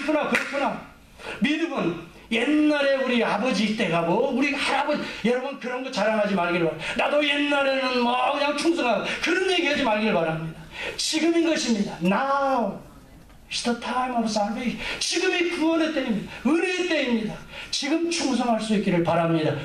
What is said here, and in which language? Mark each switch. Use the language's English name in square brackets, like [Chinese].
[Korean] 그렇구나. 믿음은 옛날에 우리 아버지 때가 우리 할아버지, 여러분 그런 거 자랑하지 말기를 바랍니다. 나도 옛날에는 그냥 충성하고 그런 얘기 하지 말기를 바랍니다. 지금인 것입니다. [English] Now is the time of salvation. [Korean] 지금이 구원의 때입니다. 은혜의 때입니다. 지금 충성할 수 있기를 바랍니다.